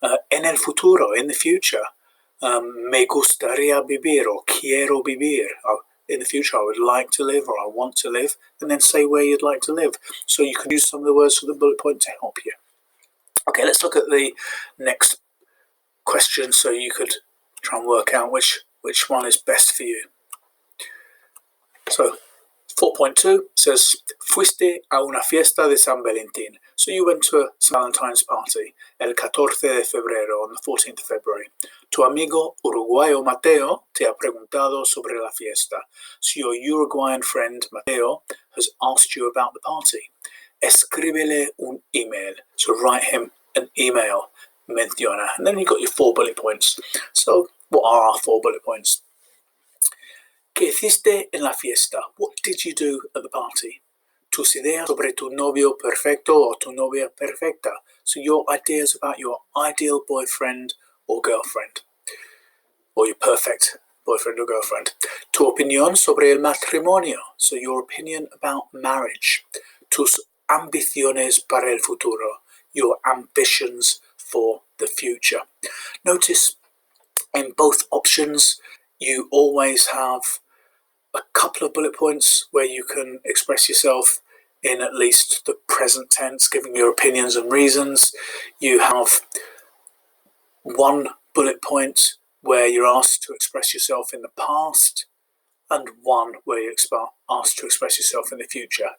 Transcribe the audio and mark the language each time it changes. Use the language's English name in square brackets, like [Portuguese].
[Spanish] En el futuro, [English] in the future, [Spanish] me gustaría vivir or quiero vivir. [English] In the future, I would like to live or I want to live, and then say where you'd like to live. So you can use some of the words for the bullet point to help you. Okay, let's look at the next question so you could try and work out which one is best for you. So 4.2 says, [Spanish] fuiste a una fiesta de San Valentin. [English] So you went to a St. Valentine's party, [Spanish] el 14 de febrero, [English] on the 14th of February. [Spanish] Tu amigo uruguayo Mateo te ha preguntado sobre la fiesta. [English] So your Uruguayan friend Mateo has asked you about the party. [Spanish] Escríbele un email. [English] So write him an email. Menciona. And then you've got your 4 bullet points. So what are our 4 bullet points? [Spanish] ¿Qué hiciste en la fiesta? [English] What did you do at the party? [Spanish] Tus ideas sobre tu novio perfecto o tu novia perfecta. [English] So your ideas about your ideal boyfriend or girlfriend. Or your perfect boyfriend or girlfriend. [Spanish] Tu opinión sobre el matrimonio. [English] So your opinion about marriage. [Spanish] Tus ambiciones para el futuro. [English] Your ambitions for the future. Notice in both options you always have a couple of bullet points where you can express yourself in at least the present tense, giving your opinions and reasons. You have 1 bullet point where you're asked to express yourself in the past, and 1 where you're asked to express yourself in the future.